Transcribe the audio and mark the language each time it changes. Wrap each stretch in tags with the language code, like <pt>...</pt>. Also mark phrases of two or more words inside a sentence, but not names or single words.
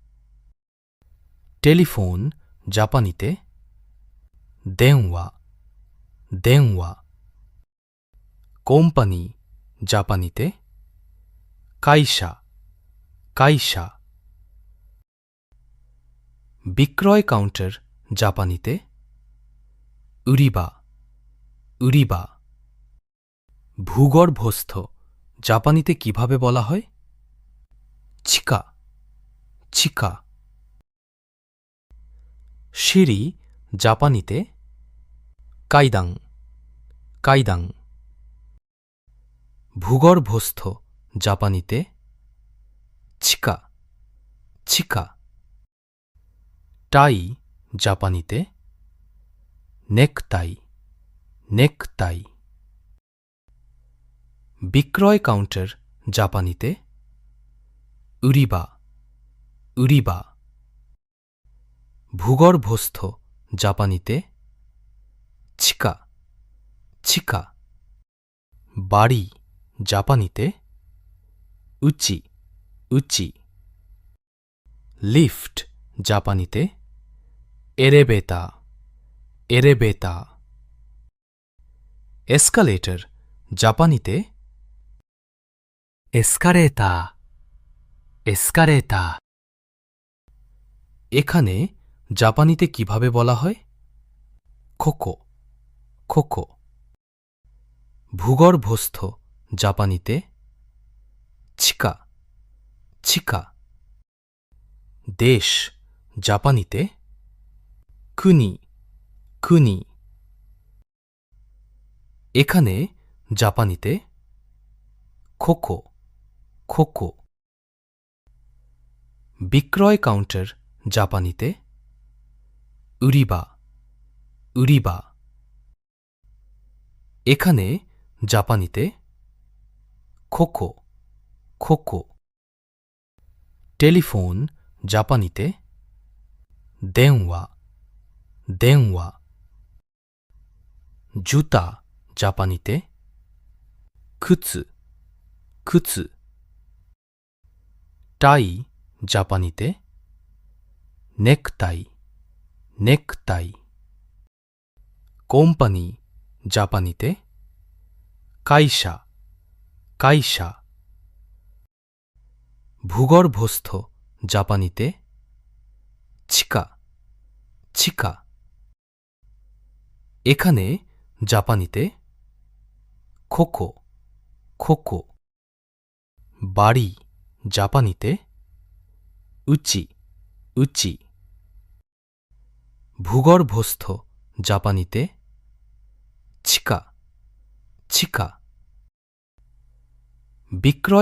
<bn>টেলিফোন জাপানিতে</bn> <ja>電話 電話</ja> <bn>কোম্পানি জাপানিতে</bn> <ja>会社 会社</ja> <bn>বিক্রয় কাউন্টার জাপানিতে</bn> <ja>売り場 売り場</ja> <bn>ভূগর্ভস্থ জাপানিতে কিভাবে বলা হয়?</bn> <ja>地下 地下。</ja> <bn>সিঁড়ি জাপানিতে</bn> <ja>階段階段。</ja> <bn>ভূগর্ভস্থ জাপানিতে 地下地下。টাই জাপানিতে</bn> <ja>ネクタイネクタ</ja> <bn>イ。বিক্রয় কাউন্টার জাপানিতে</bn> <ja>売り場売り場。</ja> <bn>ভূগর্ভস্থ জাপানিতে</bn> <ja>地下地下。</ja> <bn>বাড়ি জাপানিতে</bn> <ja>うちうち。</ja> <bn>লিফট জাপানিতে</bn> <ja>エレベーターエレベーター。エスカレーターজাপানিতে エスカレーター、エスカレーター。</ja> <bn>এখানে জাপানিতে কিভাবে বলা হয়?</bn> <ja>ここここ。</ja> <bn>ভূগর্ভস্থ জাপানিতে 地</bn> <ja>下地下。</ja> <bn>দেশ জাপানিতে</bn> <ja>国国。</ja> <bn>এখানে জাপানিতে</bn> <ja>ここここ。</ja> <bn>বিক্রয় কাউন্টার জাপানিতে</bn> <ja>売り場売り場。</ja> <bn>এখানে জাপানিতে こ</bn> <ja>こここ。</ja> <bn>টেলিফোন জাপানিতে</bn> <ja>電話電話。</ja> <bn>জুতা জাপানিতে</bn> <ja>靴靴。</ja> <bn>টাই জাপানিতে</bn> <ja>ネクタイネクタイ。</ja> <bn>কোম্পানি জাপানিতে</bn> <ja>会社会社。</ja> <bn>ভূগর্ভস্থ জাপানিতে</bn> <ja>地下地下。</ja> <bn>এখানে জাপানিতে</bn> <ja>こここ</ja> <bn>こ。বাড়ি জাপানিতে</bn> <ja>うちうち。</ja> <bn>ভূগর্ভস্থ জাপানিতে</bn> <ja>地下地下。</ja> <bn>বিক্রয়</bn>